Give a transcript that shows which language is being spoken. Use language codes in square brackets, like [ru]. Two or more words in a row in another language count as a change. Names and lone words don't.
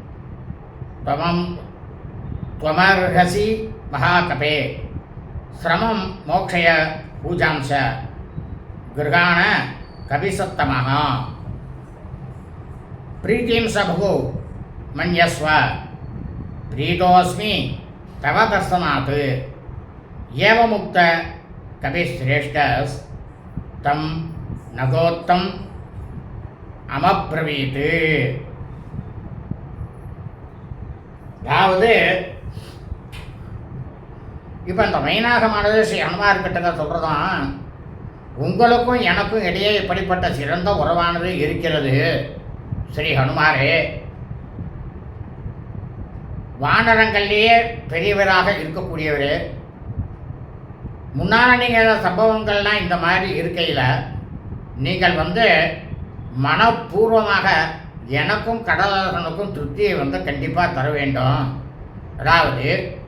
[sa] त्वमर्हसि महाकपे श्रमं मोक्षय पूजांश गृहाण कविसत्तमः प्रीतिं सबहु मन्यस्व प्रीतोऽस्मि तव दर्शनात् एवमुक्त कविश्रेष्ठस् तं नगोत्तम अमब्रवीत्. [ta] அதாவது இப்போ இந்த மைனாகமானது ஸ்ரீ ஹனுமார்கிட்ட சொல்கிறதான், உங்களுக்கும் எனக்கும் இடையே இப்படிப்பட்ட சிறந்த உறவானது இருக்கிறது. ஸ்ரீ ஹனுமாரே, வானரங்கள்லேயே பெரியவராக இருக்கக்கூடியவர், முன்னால் நீங்கள் சம்பவங்கள்லாம் இந்த மாதிரி இருக்கையில் நீங்கள் மனப்பூர்வமாக எனக்கும் கடலரசனுக்கும் திருப்தியை கண்டிப்பாக தர வேண்டும்.